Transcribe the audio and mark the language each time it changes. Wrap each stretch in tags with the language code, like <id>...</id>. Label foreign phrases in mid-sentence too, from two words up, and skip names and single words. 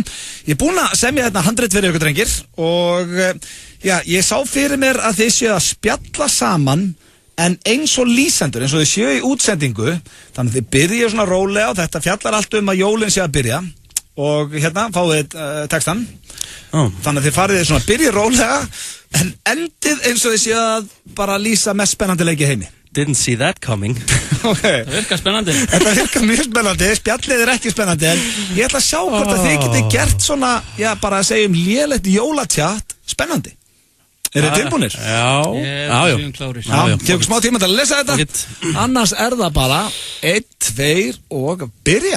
<is>Ég búinn að semja hérna handrit fyrir ykkur drengir og já, ég sá fyrir mér að þið séu að spjalla saman en eins og lýsendur, eins og þið séu í útsendingu, þannig að þið byrja svona rólega og þetta fjallar allt um að jólin sé að byrja og hérna fáið textan. Þannig að þið farið svona byrja rólega en endið eins og þið séu að bara lýsa mest spennandi leiki heimi.</is> <en>Didn't see that coming. Okay.</en> <is>Það virkar spennandi. Þetta virkar mjög spennandi, spjallið er ekki spennandi en ég ætla að sjá hvort að þið geti gert svona, já bara að segja lélegt jólatjátt spennandi. Þið tilbúnir? Já. Tökum smá tíma til að lesa þetta. Annars það bara 1, 2 og byrja.</is>